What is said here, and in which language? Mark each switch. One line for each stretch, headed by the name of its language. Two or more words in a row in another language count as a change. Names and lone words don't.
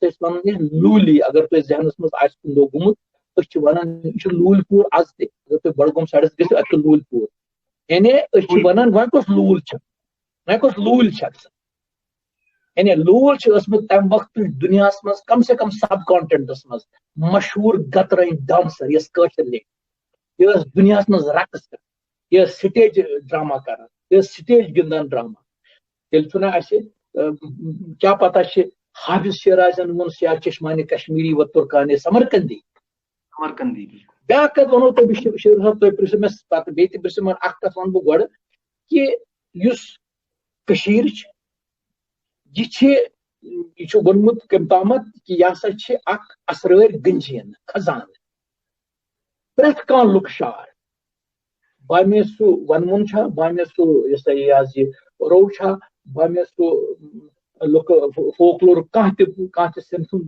Kashmiri: ٲسۍ ونان لوٗلی اگر تۄہہِ ذہنس منٛز آسہِ کُنہِ دۄہ گوٚمُت أسۍ چھِ ونان یہِ چھُ لوٗلۍ پوٗر آز تہِ اگر تُہۍ بڈگوم سایڈس گٔژھِو اتہِ چھُ لوٗلۍ پوٗر یعنی أسۍ چھِ ونان وۄنۍ کۄس لوٗل چھکھ یعنی لوٗل چھِ ٲسمٕژ تمہِ وقتٕچ دُنیاہس منٛز
Urdu: کم سے کم
English: sub continents
Kashmiri: منٛز مشہوٗر گترٲنۍ ڈانسر یۄس کٲشِر لیٚکھِ یہِ ٲس دُنیاہس منٛز رقس کران یہِ ٲس
English: stage drama
Kashmiri: کران یہِ ٲس سٹیج گِنٛدان ڈراما تیٚلہِ چھُنہ اسہِ کیاہ پتہ چھِ حافظ شیرازین ووٚن
Persian: سیاہ چشمانہِ کشمیٖری و تُرکانہِ سمرکندی
Kashmiri: بیا کت ونو تو شیر صاحب تو پرسو میں پتہ بیٚیہِ تہِ پرسو مگر اکھ کتھ ون بہٕ گۄڈٕ کہِ یُس کٔشیٖر چھِ یہ چھُ ووٚنمُت کٔمۍ تامَتھ کہِ یہِ ہسا چھِ اکھ اسرٲرۍ گنجیٖن خزانہٕ پرٛٮ۪تھ کانٛہہ لُکہٕ شار بامے سُہ ونوُن چھا بامے سُہ یہِ سا یہِ حظ یہِ رو چھا بامے سُہ لُکہٕ فوکلور کانٛہہ تہِ سِنف سُنٛد